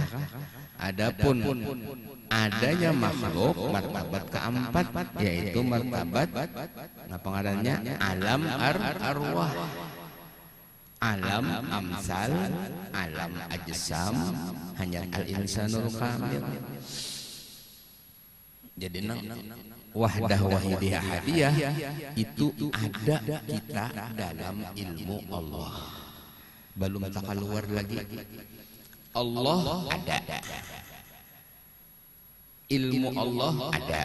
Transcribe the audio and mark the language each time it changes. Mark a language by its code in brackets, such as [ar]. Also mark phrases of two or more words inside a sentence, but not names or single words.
[id] Adapun adanya makhluk martabat keempat yaitu martabat [bjn] apa ngarannya [id] alam arwah, alam amsal, alam ajsam, hanya [ar] الإنسان الكامل. [id] Jadi wahdah wahidiyah hadiyah itu ada kita dalam ilmu Allah. Belum tak keluar lagi. Allah ada. Ilmu Allah ada.